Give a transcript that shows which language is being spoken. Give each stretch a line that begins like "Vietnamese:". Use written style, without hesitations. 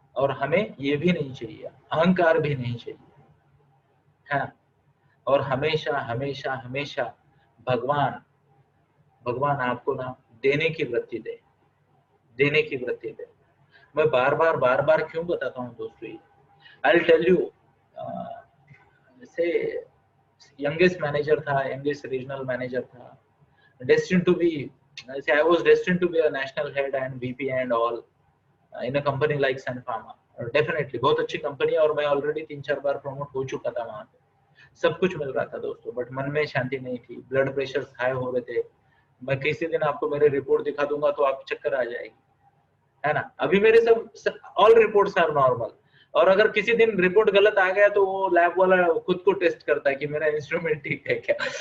Hindi: और हमें ये भी नहीं चाहिए, अहंकार भी नहीं चाहिए, है ना। और हमेशा हमेशा हमेशा भगवान आपको ना देने की वृत्ति दे, देने की वृत्ति दे। मैं बार बार क्यों बताता हूँ दोस्तों,
English: I will tell you,
Hindi: जैसे यंगेस्ट मैनेजर था,
English: Youngest regional manager था, destined to be, I was destined to be a national head and VP and all in a company like Sun Pharma.
Hindi: Definitely बहुत अच्छी company है और मैं already 3-4 बार promote हो चुका था वहां पे, सब कुछ मिल रहा था दोस्तों, बट मन में शांति नहीं थी, ब्लड प्रेशर हाई हो रहे थे। मैं किसी दिन आपको मेरे रिपोर्ट दिखा दूंगा तो आप चक्कर आ जाएगी, है ना। अभी मेरे सब
English: all reports are normal,
Hindi: और अगर किसी दिन रिपोर्ट गलत आ गया तो वो लैब वाला खुद को टेस्ट करता है कि मेरा इंस्ट्रूमेंट ठीक है क्या।